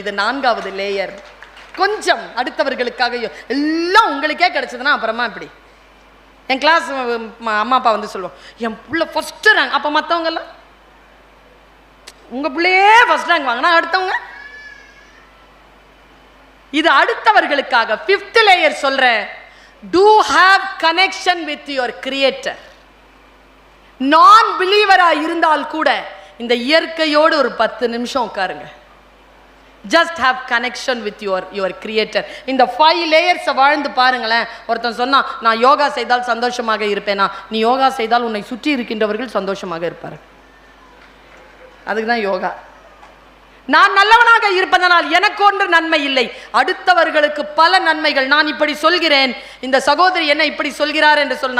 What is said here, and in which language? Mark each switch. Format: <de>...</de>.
<ta>இது 4வது லேயர். கொஞ்சம் அடுத்தவர்களுக்காக, எல்லாம் உங்களுக்கே கிடைச்சதுன்னா அப்புறமா இப்படி. என் கிளாஸ் அம்மா அப்பா வந்து சொல்லுவோம், என் பிள்ளை ஃபர்ஸ்ட் ரேங்க். அப்போ மற்றவங்கெல்லாம் உங்க பிள்ளையே ஃபர்ஸ்ட் ரேங்க் வாங்கினா அடுத்தவங்க. இது அடுத்தவர்களுக்காக.</ta> <en>5th</en> <ta>லேயர் சொல்றேன்,</ta> <en>do have connection with your creator.</en> <ta>நான் பிலீவரா இருந்தால் கூட இந்த இயற்கையோடு ஒரு 10 நிமிஷம் உட்காருங்க.</ta> <en>just have connection with your creator.</en> <ta>இந்த 5 லேயர்ஸ் வாழ்ந்து பாருங்களேன். ஒருத்தன் சொன்னா நான் யோகா செய்தால் சந்தோஷமாக இருப்பேனா, நீ யோகா செய்தால் உன்னை சுற்றி இருக்கின்றவர்கள் சந்தோஷமாக இருப்பார். அதுக்கு தான் யோகா. நான் நல்லவனாக இருப்பதனால் எனக்கு ஒன்று நன்மை இல்லை, அடுத்தவர்களுக்கு பல நன்மைகள். நான் இப்படி சொல்கிறேன், இந்த சகோதரி என்ன இப்படி சொல்கிறார் என்று சொல்.</ta>